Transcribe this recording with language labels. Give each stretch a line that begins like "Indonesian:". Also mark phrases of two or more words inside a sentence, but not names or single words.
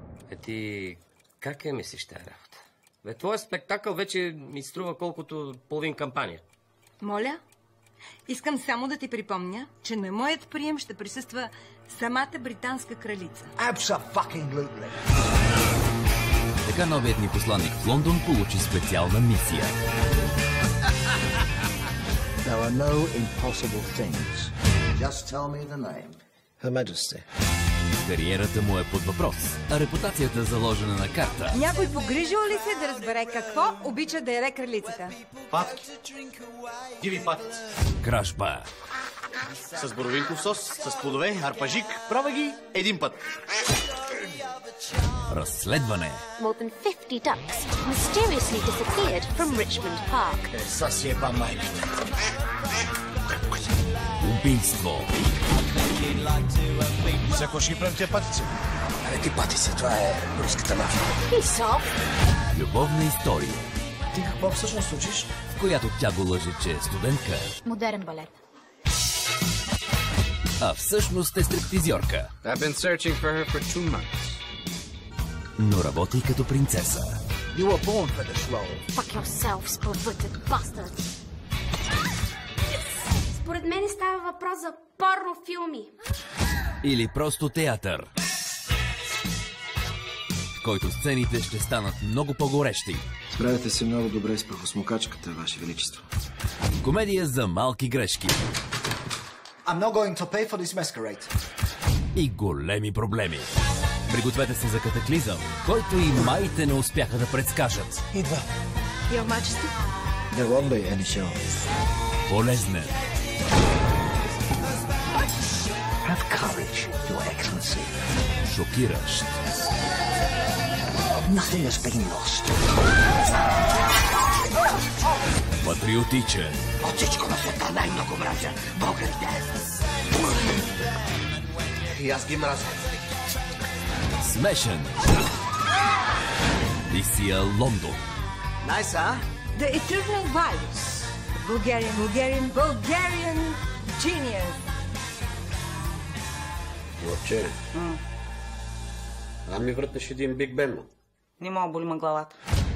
Bulgarian: Ти как я мислиш тая работа? Бе, твой спектакъл вече ми струва колкото половин кампания. Моля, искам само да ти припомня, че на моят прием ще присъства самата британска кралица.
English: Abso-fucking-lutely.
Bulgarian: Така новият ни посланник в Лондон получи специална мисия.
English: There are no impossible things. Just tell me the name. Her Majesty.
Bulgarian: Кариерата му е под въпрос, а репутацията заложена на карта. Някой погрижил ли се да разбере какво обича да яде кралицата? Патки. Диви патици. Кражба. С боровинков сос, с плодове, арпажик. Пробва ги един път. Разследване.
English: More than 50 ducks mysteriously disappeared from Richmond Park.
Bulgarian: Съсеба майката. Убийство. За какво ще ги правим тия патици? Абе, ти патици, това е руската мафия. Исов. Любовна история, Ти какво всъщност учиш? в която тя го лъже, че е студентка, Модерен балет. а всъщност е стриптизьорка.
English: I've been searching for her for 2 months.
Bulgarian: Но работи като принцеса.
English: You were born for this role. Fuck yourself, spirited bastard.
Bulgarian: Според мен става въпрос за порнофилми. Или просто театър, в който сцените ще станат много по-горещи. Справяте се много добре с прахосмокачката, Ваше Величество. Комедия за малки грешки
English: I'm not going to pay for this masquerade.
Bulgarian: и големи проблеми. Пригответе се за катаклизъм, който и майите не успяха да предскажат. Идва.
English: Your Majesty? There won't be any show.
Bulgarian: Болезнен,
English: Have courage, Your Excellency.
Bulgarian: шокиращ,
English: Nothing has been lost.
Bulgarian: патриотичен, От всичко на света най-много мразя българите. И аз ги мразя. смешен. Мисия Лондон. Найс, а?
English: The Eternal Virus. Bulgarian genius.
Bulgarian: Лъвче, ми върташ един Биг Бен. Не мога, боли ме главата.